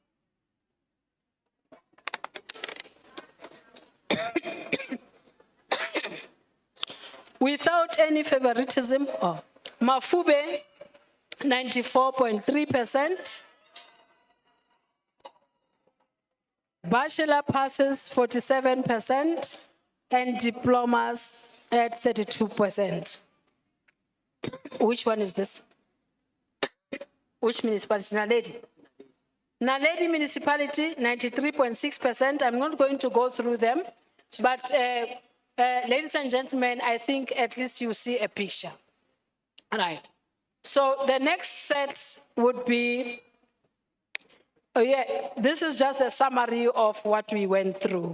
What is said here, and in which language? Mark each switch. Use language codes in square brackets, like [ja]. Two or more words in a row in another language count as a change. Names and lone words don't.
[en] Without any favoritism, Mafube, 94.3%. Bachelor passes 47%, and diplomas at 32%. Which one is this? Which municipality? Naledi. Naledi municipality, 93.6%. I'm not going to go through them, but ladies and gentlemen, I think at least you see a picture. All right. So the next set would be, this is just a summary of what we went through.